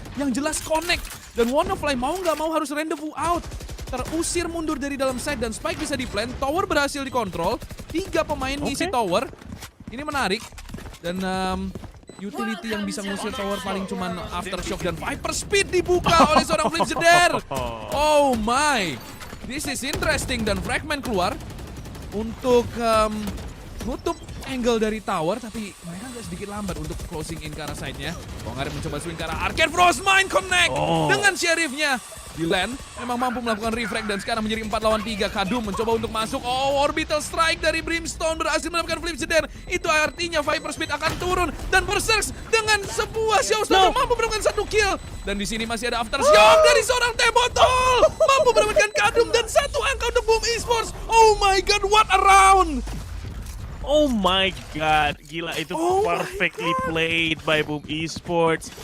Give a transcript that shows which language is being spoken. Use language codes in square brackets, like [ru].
[id] Yang jelas connect, dan WannaFly mau nggak mau harus rendezvous out. Terusir mundur dari dalam side, dan Spike bisa di-plant. Tower berhasil dikontrol. 3 pemain ngisi tower. Ini menarik, dan utility yang bisa ngusir tower paling cuman Aftershock, dan Viper Speed dibuka oleh seorang Flip Jeder. [en] Oh my, this is interesting. [id] Dan fragment keluar untuk nutup angle dari tower, tapi mereka agak sedikit lambat untuk closing in ke arah side-nya. Kongaren mencoba swing ke arah Arcade Frostmind, connect dengan Sheriff-nya. Di land memang mampu melakukan refrag, dan sekarang menjadi 4 lawan 3. Kadum mencoba untuk masuk. Orbital strike dari Brimstone berhasil mendapatkan Flip Jeder. Itu artinya Viper Speed akan turun, dan Berserks dengan sebuah showstopper mampu mendapatkan 1 kill. Dan di sini masih ada Aftershock dari seorang Teh Botol, mampu mendapatkan Kadum dan 1 angka untuk Boom Esports. [en] Oh my god, what a round! Oh my god, [id] gila itu [en] perfectly played by Boom Esports.